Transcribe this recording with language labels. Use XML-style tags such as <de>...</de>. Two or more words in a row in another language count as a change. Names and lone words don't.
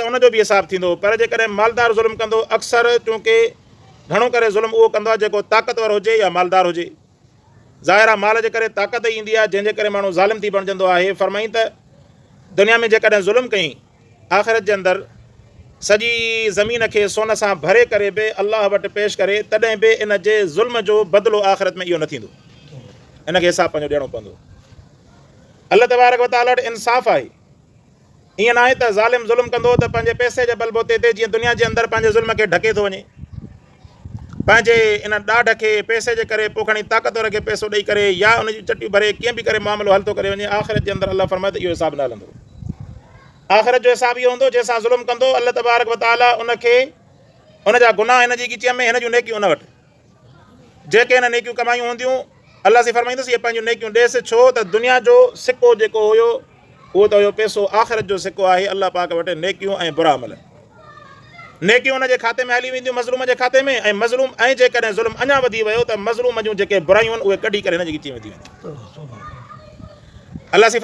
<sd>उनजो बि हिसाबु थींदो पर जेकॾहिं मालदार ज़ुल्म कंदो अक्सर चूंकि घणो करे ज़ुल्म उहो कंदो आहे जेको ताक़तवर हुजे या मालदार हुजे ज़ाहिर आहे माल जे करे ताक़त ईंदी आहे जंहिंजे करे माण्हू ज़ालिम थी बणिजंदो आहे फरमाईं त दुनिया में जेकॾहिं ज़ुल्म कई आख़िरत जे अंदरि सॼी ज़मीन खे सोन सां भरे करे बि अल्लाह वटि पेश करे तॾहिं बि इन जे ज़ुल्म जो बदिलो आख़िरत में इहो न थींदो इनखे हिसाबु पंहिंजो ॾियणो पवंदो अल्लाह</sd> <ar>تبارك وتعالى</ar> <sd>वटि इंसाफ़ आहे ईअं न आहे त ज़ालिम ज़ुल्म कंदो त पंहिंजे पैसे जे बलबूते ते जीअं दुनिया जे अंदरि पंहिंजे ज़ुल्म खे ढके थो वञे पंहिंजे इन ॾाढ खे पैसे जे करे पोइ खणी ताक़तवर खे पैसो ॾेई करे या उनजी चटियूं भरे कीअं बि करे मामिलो हल थो करे वञे आख़िरत जे अंदरि अल्लाह फरमाए त इहो हिसाबु न हलंदो आख़िरत जो हिसाबु इहो हूंदो जंहिंसां ज़ुल्म कंदो अल्लाह</sd> <ar>تبارك وتعالى</ar> <sd>उनखे उनजा गुनाह हिन जी ॻिचीअ में हिन जूं नेकियूं उन वटि जेके हिन नेकियूं कमायूं हूंदियूं अल्लाह सां फरमाईंदुसि इहे पंहिंजूं नेकियूं ॾेसि छो त दुनिया जो सिको जेको हुयो उहो त हुयो पैसो आख़िरत जो सिको आहे अल्लाह पाक वटि नेकियूं ऐं बुरा अमल नेकियूं हुन जे खाते में हली वेंदियूं मज़लूम जे खाते में ऐं मज़लूम ऐं जेकॾहिं ज़ुल्म अञा वधी वियो त मज़लूम जूं जेके बुरायूं आहिनि उहे कढी करे हिन जी ॻिची वेंदियूं आहिनि अल्लाह सां</sd>